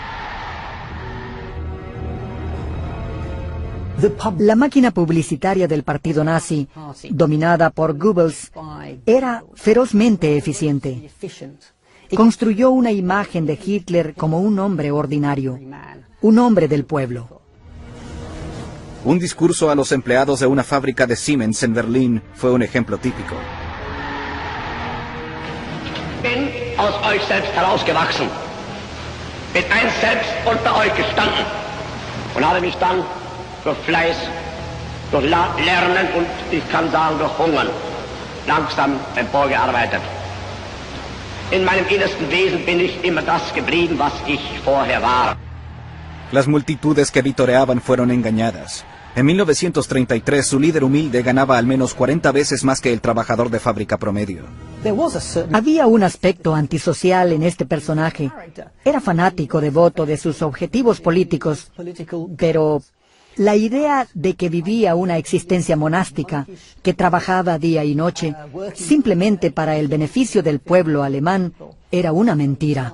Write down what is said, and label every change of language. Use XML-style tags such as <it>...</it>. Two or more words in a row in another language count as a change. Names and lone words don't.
<es>La máquina publicitaria del partido nazi, dominada por Goebbels, era ferozmente eficiente. Construyó una imagen de Hitler como un hombre ordinario, un hombre del pueblo. Un discurso a los empleados de una fábrica de Siemens en Berlín fue un ejemplo típico.</es> <de>Bin aus euch selbst herausgewachsen, bin einst selbst unter euch gestanden und habe mich dann durch Fleiß, durch Lernen und ich kann sagen durch Hungern langsam emporgearbeitet. In meinem innersten Wesen bin ich immer das geblieben, was ich vorher war.</de> <es>Las multitudes que vitoreaban fueron engañadas. En 1933 su líder humilde ganaba al menos 40 veces más que el trabajador de fábrica promedio. Había un aspecto antisocial en este personaje. Era fanático devoto de sus objetivos políticos, pero la idea de que vivía una existencia monástica, que trabajaba día y noche, simplemente para el beneficio del pueblo alemán, era una mentira.</es>